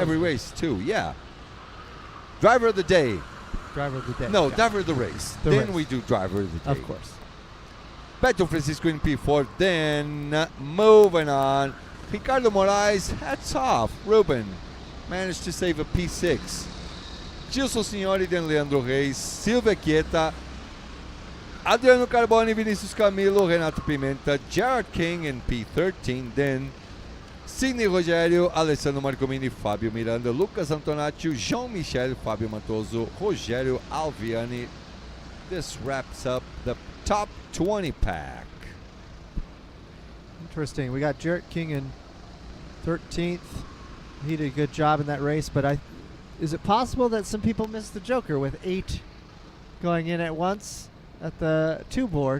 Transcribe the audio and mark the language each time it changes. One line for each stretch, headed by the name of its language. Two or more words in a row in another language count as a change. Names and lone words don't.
English: Every race too, yeah. Driver of the day. Driver of the day. No, Yeah. driver of the race. The then race. we do driver of the day. Of course. Beto Francisco in P4. Then moving on. Ricardo Moraes, hats off. Ruben managed to save a P6. Gilson Signori, then Leandro Reis, Silvia Chieta, Adriano Carboni, Vinicius Camilo, Renato Pimenta, Jared King in P13, then Sidney Rogério, Alessandro Marcomini, Fábio Miranda, Lucas Antonaccio, Jean-Michel, Fábio Matoso, Rogério Alviani. This wraps up the top 20 pack. Interesting. We got Jarrett King in 13th. He did a good job in that race, but is it possible that some people missed the Joker with 8 going in at once at the 2 board?